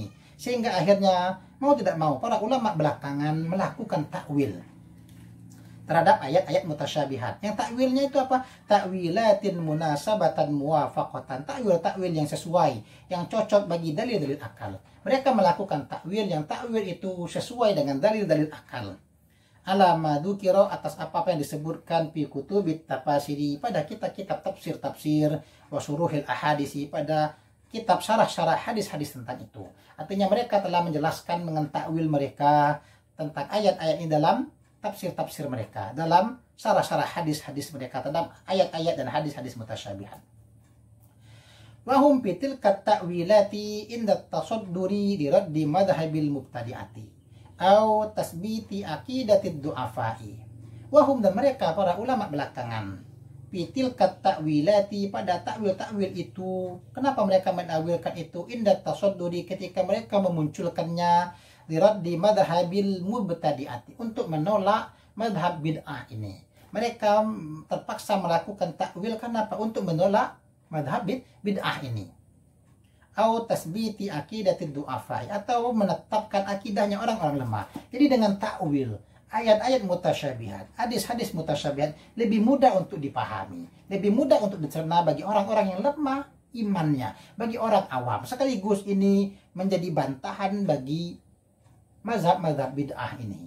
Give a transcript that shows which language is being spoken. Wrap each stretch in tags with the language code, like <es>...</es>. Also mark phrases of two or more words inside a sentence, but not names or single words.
<id>Sehingga akhirnya mau tidak mau para ulama belakangan melakukan takwil terhadap ayat-ayat mutasyabihat. Yang takwilnya itu apa?</id> <ar>تأويلات مناسبة موافقة.</ar> <id>Takwil yang sesuai, yang cocok bagi dalil-dalil akal. Mereka melakukan takwil yang takwil itu sesuai dengan dalil-dalil akal.</id> <ar>على ما ذكر,</ar> <id>atas apa yang disebutkan</id> <ar>في كتب التفاسير,</ar> <id>pada kitab-kitab tafsir-tafsir,</id> <ar>وشروح الأحاديث,</ar> <id>pada kitab syarah-syarah hadis-hadis tentang itu. Artinya mereka telah menjelaskan dengan takwil mereka tentang ayat-ayat ini dalam tafsir-tafsir mereka, dalam syarah-syarah hadis-hadis mereka tentang ayat-ayat dan hadis-hadis mutasyabihat.</id> <ar>وهم في التأويلات عند التصدي لرد مذهب المبتدعة أو تثبيت عقيدة الضعفاء.</ar> <id>Wahum, dan mereka para ulama belakangan,</id> <ar>في التأويلات,</ar> <id>pada takwil-takwil itu. Kenapa mereka menawilkan itu?</id> <ar>عند التصدي,</ar> <id>ketika mereka memunculkannya</id> <ar>لرد مذهب المبتدعة,</ar> <id>untuk menolak madhab bid'ah ini. Mereka terpaksa melakukan takwil, kenapa? Untuk menolak madhab bid'ah ini.</id> <ar>أو تثبيت عقيدة الضعفاء,</ar> <id>atau menetapkan akidahnya orang-orang lemah. Jadi dengan takwil ayat-ayat mutasyabihat, hadis-hadis mutasyabihat, lebih mudah untuk dipahami, lebih mudah untuk dicerna bagi orang-orang yang lemah imannya, bagi orang awam. Sekaligus ini menjadi bantahan bagi mazhab-mazhab bid'ah ini.</id>